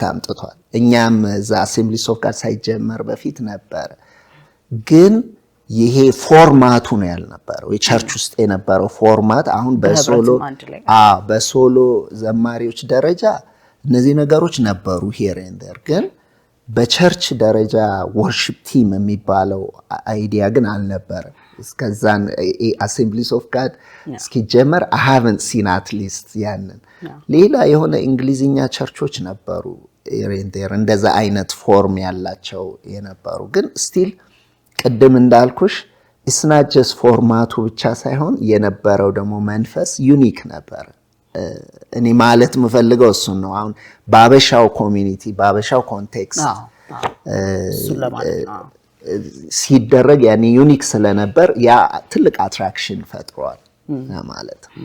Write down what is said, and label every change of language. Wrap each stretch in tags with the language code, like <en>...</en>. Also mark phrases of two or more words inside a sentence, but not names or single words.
<am>አምጥቷል። እኛም እዛ አሴምብሊስ ኦፍ ጋድ ሳይጀመር በፊት ነበር፣ ግን ይሄ ፎርማቱ ነው ያልነበረው። የቸርች ውስጥ የነበረው ፎርማት አሁን በሶሎ ዘማሪዎች ደረጃ እነዚህ ነገሮች ነበሩ</am> <en>here and there፣</en> <am>ግን በቸርች ደረጃ</am> <en>worship team</en> <am>የሚባለው አይዲያ ግን አልነበረም። እስከዛን አሴምብሊስ ኦፍ ጋድ እስኪጀመር</am> <en>I haven't seen at least</en> <am>ያንን ሌላ የሆነ እንግሊዝኛ ቸርቾች ነበሩ እንደዛ አይነት ፎርም ያላቸው የነበሩ፣ ግን ስቲል ቅድም እንዳልኩሽ</am> <en>it's not just</en> <am>ፎርማቱ ብቻ ሳይሆን የነበረው ደግሞ መንፈስ ዩኒክ ነበር። እኔ ማለት የምፈልገው እሱን ነው። አሁን በአበሻው ኮሚኒቲ በአበሻው ኮንቴክስት ሲደረግ ያኔ ዩኒክ ስለነበር ያ ትልቅ አትራክሽን ፈጥሯል ማለት ነው።</am>